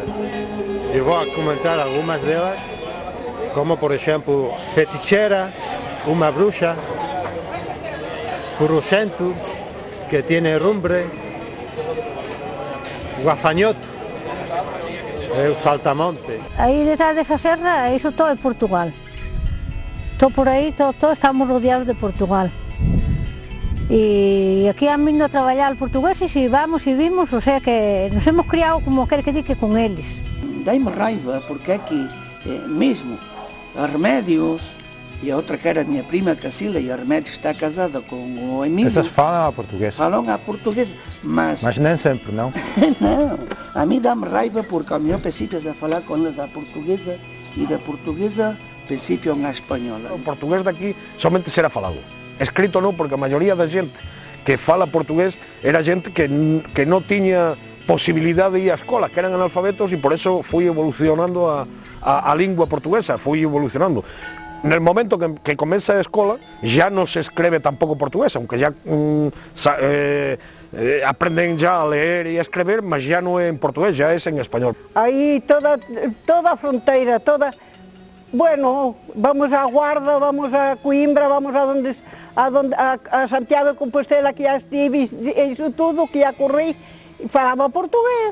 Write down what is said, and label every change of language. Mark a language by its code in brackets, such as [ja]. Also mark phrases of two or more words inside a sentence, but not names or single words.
[pt] Eu vou comentar algumas delas, como por exemplo fetichera, uma bruxa, currucento, que tiene rumbre, guafañoto, o saltamonte. [gl] Aí detrás desa serra, iso todo é Portugal. Todo por aí, todo estamos rodeados de Portugal. E aquí han vindo a traballar portugueses e vamos e vimos, o sea que nos hemos criado como quer que diga con eles. [pt] Dai-me raiva porque aqui mesmo a Remédios e a outra que era a minha prima Cacilda, e a Remédios está casada com o Emílio. Essas falam a português? Falam a português, mas nem sempre, não? Não, a mim dá-me raiva porque ao melhor princípios a falar com eles a portuguesa e da portuguesa princípio a espanhola. [gl] O portugués daqui somente será falado. Escrito non, porque a maioría da xente que fala portugués era xente que non tiña posibilidade de ir á escola, que eran analfabetos, e por eso fui evolucionando a lingua portuguesa, fui evolucionando. Nel momento que comeza a escola, ya non se escribe tampouco portugués, aunque ya aprenden ya a leer e a escrever, mas ya non é en portugués, ya é en español. Aí toda a fronteira, bueno, vamos a Guarda, vamos a Coimbra, vamos a Santiago de Compostela, que ya estive, iso tudo, que ya corrí, e falaba portugués.